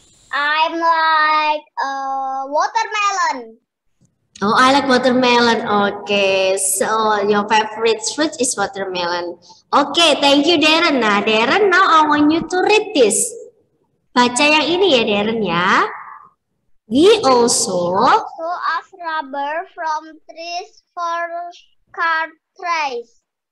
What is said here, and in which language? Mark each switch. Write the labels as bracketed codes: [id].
[en] I'm like watermelon. Oh, I like watermelon. Okay, so your favorite fruit is watermelon. Okay, thank you, Darren. Nah, Darren, now I want you to read this. [id] Baca yang ini ya, Darren ya. [en] We also have rubber from trees for car tires.